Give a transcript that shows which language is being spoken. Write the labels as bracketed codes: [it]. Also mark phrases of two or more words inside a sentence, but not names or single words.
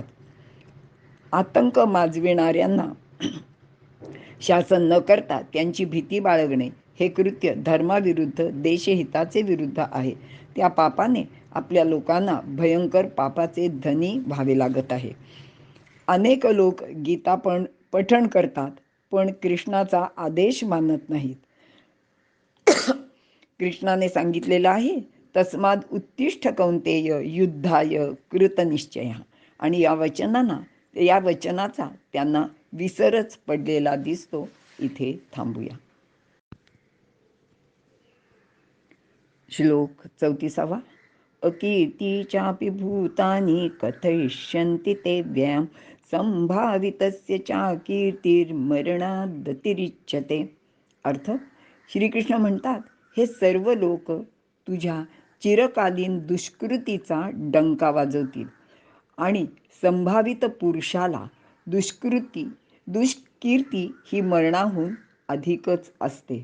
[mr] आतंक माजविणाऱ्यांना शासन न करता त्यांची भीती बाळगणे हे कृत्य धर्माविरुद्ध, देशहिताचे विरुद्ध आहे. त्या पापाने आपल्या लोकांना भयंकर पापाचे धनी व्हावे लागत आहे. अनेक लोक गीता पठण करतात, पण कृष्णाचा आदेश मानत नाहीत. कृष्णाने सांगितलेलं आहे, [sa] तस्माद उत्तिष्ठ कौंतेय युद्धाय कृतनिश्चय. [mr] आणि या वचनाचा त्यांना विसरच पडलेला दिसतो. इथे थांबूया. श्लोक 34. [sa] अकीर्तीचापि भूतानि कथयिष्यन्ति ते व्ययम् संभावितस्य चाकीर्तिर्मरणादतिरिच्यते. [mr] अर्थ, श्रीकृष्ण म्हणतात, हे सर्व लोक तुझ्या चिरकालीन दुष्कृतीचा डंका वाजवतील आणि संभावित पुरुषाला दुष्कीर्ती ही मरणाहून अधिकच असते.